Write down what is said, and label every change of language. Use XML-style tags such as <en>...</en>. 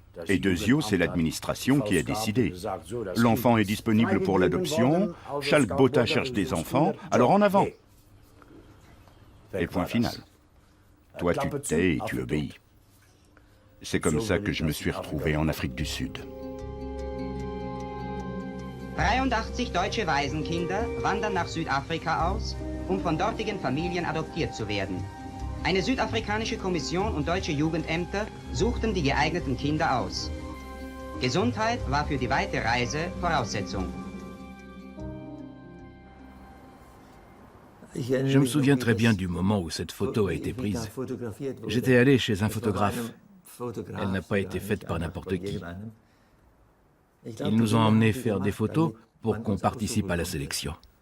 <fr>Et deuxio, c'est l'administration qui a décidé. L'enfant est disponible pour l'adoption, Schalk Botha cherche des enfants, alors en avant. Et point final. Toi, tu te tais et tu obéis. C'est comme ça que je me suis retrouvé en Afrique du Sud.</fr> <de>83 deutsche Waisenkinder wandern nach Südafrika aus, von dortigen Familien adoptiert zu werden. Eine südafrikanische Kommission und deutsche Jugendämter suchten die geeigneten Kinder aus. Gesundheit war für die weite Reise Voraussetzung.</de> <fr>Je me souviens très bien du moment où cette photo a été prise. J'étais allé chez un photographe. Elle n'a pas été faite par n'importe qui. Ils nous ont emmenés faire des photos pour qu'on participe à la sélection.</fr>